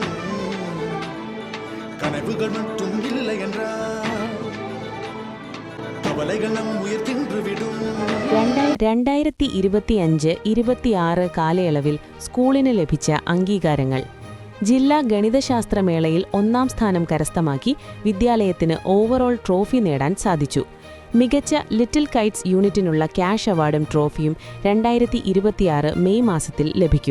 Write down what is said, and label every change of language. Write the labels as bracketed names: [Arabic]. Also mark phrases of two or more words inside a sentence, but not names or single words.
[Tamil] கனவுகள் மட்டும் இல்லை என்றால் கவலைகள் நம் உயிர் தின்று விடும். [Malayalam] 2025-26 കാലയളവിൽ സ്കൂളിന് ലഭിച്ച അംഗീകാരങ്ങൾ. ജില്ലാ ഗണിതശാസ്ത്രമേളയിൽ 1ാം സ്ഥാനം കരസ്ഥമാക്കി വിദ്യാലയത്തിന് [English] overall trophy [Malayalam] നേടാൻ സാധിച്ചു. മികച്ച ലിറ്റിൽ കൈറ്റ്സ് യൂണിറ്റിനുള്ള ക്യാഷ് അവാർഡും ട്രോഫിയും 2026 മെയ് മാസത്തിൽ ലഭിക്കും.